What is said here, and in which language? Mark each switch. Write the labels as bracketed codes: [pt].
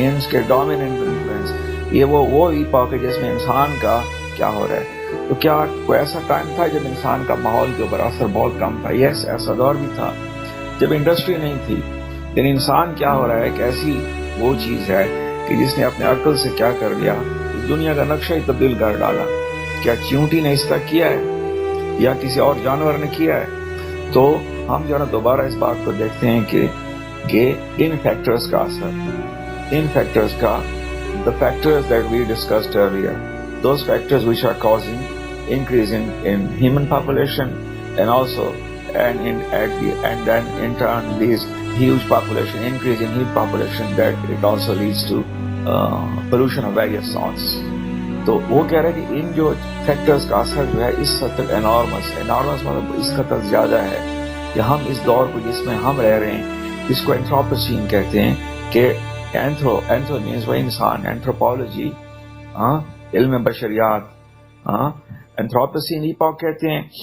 [ur] Means کے dominant influence, یہ وہ ایپاک ہے جس میں انسان کا کیا ہو رہا ہے. تو کیا کوئی ایسا ٹائم تھا جب انسان کا ماحول کے اوپر اثر بہت کم تھا؟ یس, ایسا دور بھی تھا جب انڈسٹری نہیں تھی. لیکن انسان کیا ہو رہا ہے کہ ایسی وہ چیز ہے کہ جس نے اپنے عقل سے کیا کر لیا, اس دنیا کا نقشہ ہی تبدیل کر ڈالا. کیا چیونٹی نے اس طرح کیا ہے یا کسی اور جانور نے کیا ہے؟ تو ہم جو ہے نا دوبارہ اس بات کو دیکھتے ہیں کہ ان فیکٹرز کا [en] اثر, ان فیکٹرز کا the factors that we discussed earlier, those factors which are causing increase in human population and also and then in turn these huge population increase in huge population that it also leads to pollution of various sorts. [ur] تو وہ کہہ رہے ہیں کہ ان جو factors کا اثر جو ہے اس حد تک انارمس ہے. انارمس مطلب اس قدر زیادہ ہے کہ ہم اس دور کو جس میں ہم رہ رہے ہیں اس کو اینتھروپوسین کہتے ہیں. کہ اینتھرو مینز وہ انسان, اینتھروپولوجی علم بشریات, اینتھروپوسین ایپاک کہتے ہیں.